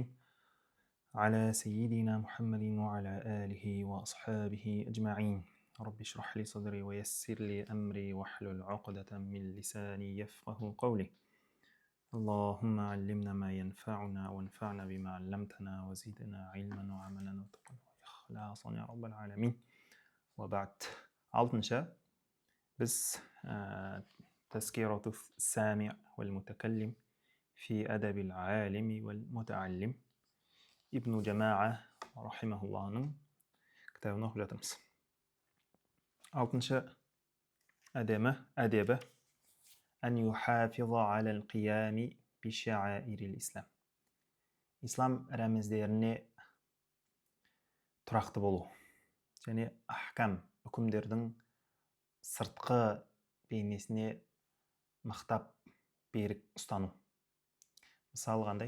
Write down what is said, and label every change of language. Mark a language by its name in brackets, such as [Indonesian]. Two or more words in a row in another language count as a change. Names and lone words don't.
[Arabic] على سيدنا محمد وعلى آله وأصحابه أجمعين رب اشرح لي صدري ويسر لي أمري واحلل عقدة من لساني يفقه قولي اللهم علمنا ما ينفعنا وانفعنا بما علمتنا وزدنا علما وعملا وتقوى وإخلاصا يا رب العالمين وبعد [Kazakh] алтыншы біз [Arabic] تذكرة السامع والمتكلم في أدب العالم والمتعلم ابن جماعة رحمه الله [Kazakh] кітабын оқып жатырмыз. Алтыншы әдебі [Arabic] أن يحافظ على القيام بشعائر الإسلام. [Kazakh] Ислам рәміздеріне тұрақты болу және ахкам үкімдердің сыртқы бейнесіне мықтап берік ұстану. Мысалы қандай?